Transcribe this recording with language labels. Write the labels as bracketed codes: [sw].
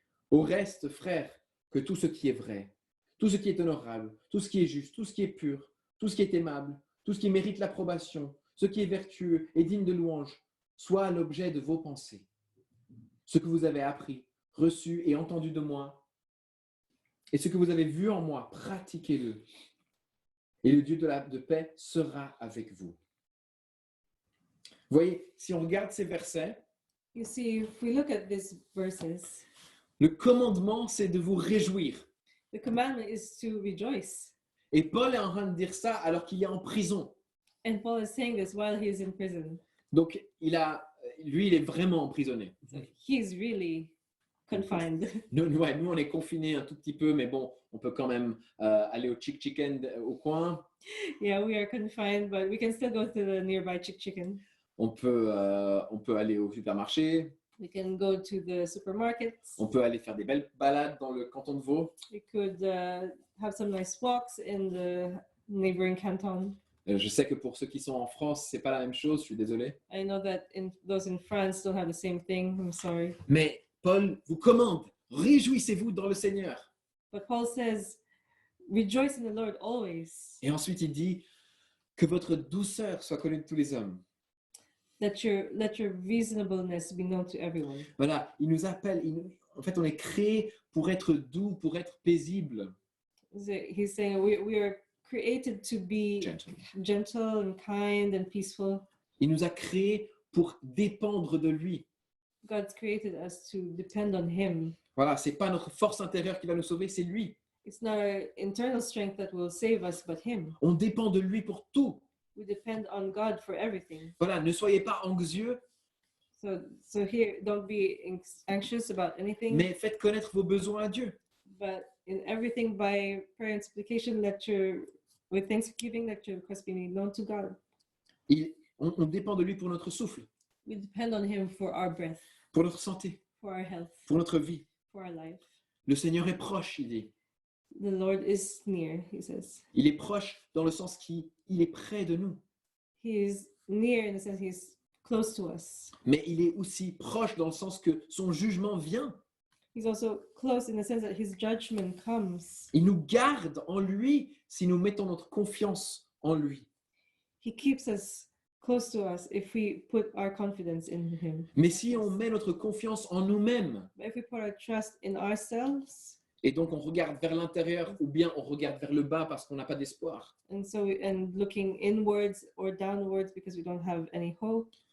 [fr] Au reste, frères, que tout ce qui est vrai, tout ce qui est honorable, tout ce qui est juste, tout ce qui est pur, tout ce qui est aimable, tout ce qui mérite l'approbation, ce qui est vertueux et digne de louange, soit l'objet de vos pensées. Ce que vous avez appris, reçu et entendu de moi, et ce que vous avez vu en moi, pratiquez-le. Et le Dieu de paix sera avec vous. Vous voyez, si on regarde ces versets, [en] You see, if we look at these verses, [fr] le commandement, c'est de vous réjouir. [en] the commandment is to rejoice. [fr] Et Paul est en train de dire ça alors qu'il est en prison. [en] And Paul is saying this while he is in prison. [fr] Donc, lui, il est vraiment emprisonné. [en] So he's really confined. [fr] Nous, on est confinés un tout petit peu, mais bon, on peut quand même aller au Chick Chicken au coin. [en] Yeah, we are confined, but we can still go to the nearby Chick Chicken. [fr] On peut aller au supermarché. [en] We can go to the supermarkets. [fr] On peut aller faire des belles balades dans le canton de Vaud. [en] We could have some nice walks in the neighboring canton. [fr] Je sais que pour ceux qui sont en France, c'est pas la même chose, je suis désolé. [en] I know that those in France don't have the same thing. I'm sorry. [fr] Mais Paul vous commande, réjouissez-vous dans le Seigneur. [en] But Paul says, rejoice in the Lord always. [fr] Et ensuite, il dit que votre douceur soit connue de tous les hommes. [en] Let your reasonableness be known to everyone. [fr] Voilà, il nous appelle. En fait, on est créé pour être doux, pour être paisible. [en] He's saying we are created to be gentle and kind and peaceful. [fr] Il nous a créés pour dépendre de lui. [en] God's created us to depend on Him. [fr] Voilà, c'est pas notre force intérieure qui va nous sauver, c'est lui. [en] It's not our internal strength that will save us, but Him. [fr] On dépend de lui pour tout. [en] We depend on God for everything. [fr] Voilà, ne soyez pas anxieux, [en] So here, don't be anxious about anything. [fr] mais faites connaître vos besoins à Dieu. [en] But in everything, by prayer and supplication, with thanksgiving, let your request be made known to God. [fr] On dépend de lui pour notre souffle, [en] We depend on Him for our breath, [fr] pour notre santé, [en] for our health, [fr] pour notre vie. [en] for our life. [fr] Le Seigneur est proche, il dit. [en] The Lord is near, he says. [fr] Il est proche dans le sens qu'il est près de nous. [en] He is near in the sense he's close to us. [fr] Mais il est aussi proche dans le sens que son jugement vient. [en] He's also close in the sense that his judgment comes. [fr] Il nous garde en lui si nous mettons notre confiance en lui. [en] He keeps us close to us if we put our confidence in him. [fr] Mais si on met notre confiance en nous-mêmes, [en] But if we put our trust in ourselves, [fr] et donc on regarde vers l'intérieur ou bien on regarde vers le bas parce qu'on n'a pas d'espoir, [en] and looking inwards or downwards because we don't have any hope,